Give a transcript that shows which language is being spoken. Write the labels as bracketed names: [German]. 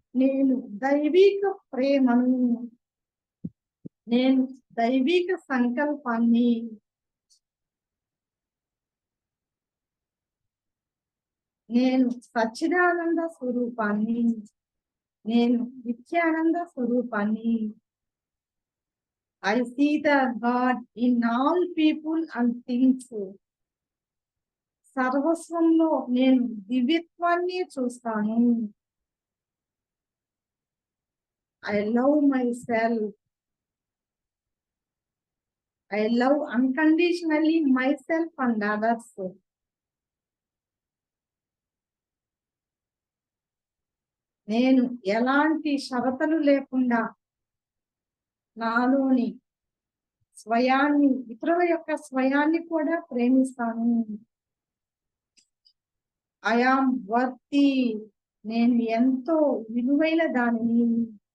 [Telugu] నేను దైవిక ప్రేమను, నేను దైవిక సంకల్పాన్ని, నేను సచ్చిదానంద స్వరూపాన్ని, నేను నిత్యానంద స్వరూపాన్ని. [English] I see the God in all people and things. [Telugu] సర్వస్వంలో నేను దివ్యత్వాన్ని చూస్తాను. [English] I love myself. I love unconditionally myself and others. [Telugu] నేను ఎలాంటి షరతులు లేకుండా నాలోని స్వయాన్ని, ఇతరుల యొక్క స్వయాన్ని కూడా ప్రేమిస్తాను. [English] I am worthy. [Telugu] నేను ఎంతో విలువైన దానిని.